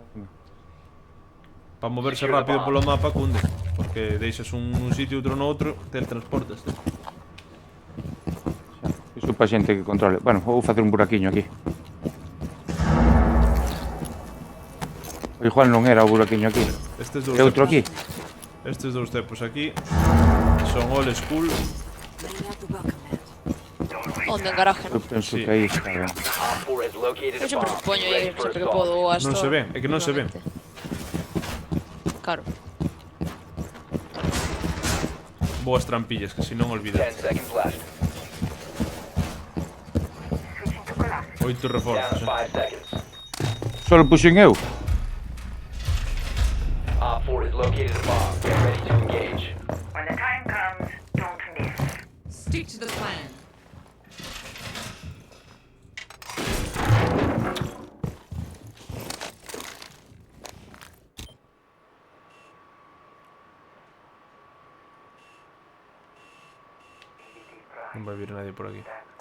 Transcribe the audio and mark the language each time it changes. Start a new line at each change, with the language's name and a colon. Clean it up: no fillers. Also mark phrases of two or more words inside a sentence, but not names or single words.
Galician: Para moverse rápido polo mapa cunde, porque deixas un sitio e outro no outro, teletransportas. Iso para xente que controle. Bueno, vou facer un buraquiño aquí. O igual non era o buraquiño aquí. Estes dous E outro tempos- aquí. Estes dous tempos aquí son
English: old school.
Galician: Onde en garaje, Eu non? penso Sí. que aí está ben.
English: Op 4 has located
Galician: Eu
English: a
Galician: sempre
English: bomb.
Galician: poño
English: Ready
Galician: aí,
English: for
Galician: sempre que
English: assault.
Galician: podo hasta... Non se ve, é que non se ve. Claro. Boas trampillas, que si non
English: 10
Galician: olvidas.
English: seconds left. 8 Down
Galician: reforzos,
English: to 5 seconds.
Galician: Solo puxen eu.
English: Op 4 has located a bomb. Get ready to engage. When the time comes, don't miss. Stick to the plan.
Galician: Non vai vir nadie por aquí.